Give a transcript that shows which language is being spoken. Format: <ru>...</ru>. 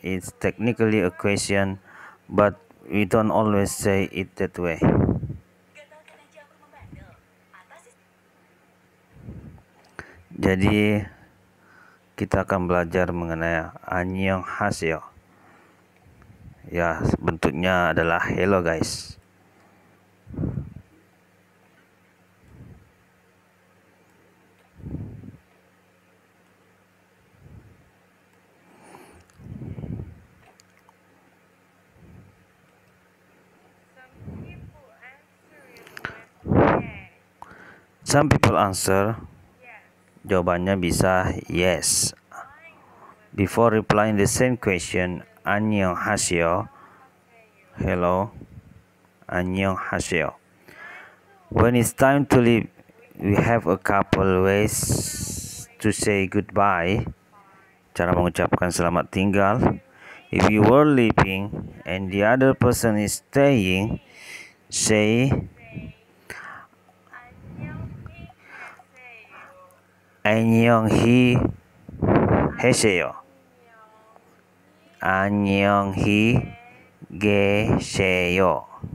<en>It's technically a question, but we don't always say it that way.</en> <id>Jadi kita akan belajar mengenai 안녕하세요. Ya, bentuknya adalah</id> <en>hello guys. Some people answer,</en> <id>jawabannya bisa</id> <en>yes. Before replying the same question, 안녕하세요, hello, 안녕하세요. When it's time to leave, we have a couple ways to say goodbye.</en> <id>Cara mengucapkan selamat tinggal.</id> <en>If you were leaving and the other person is staying, say</en> <ko>안녕히 계세요. 안녕히 계세요.</ko>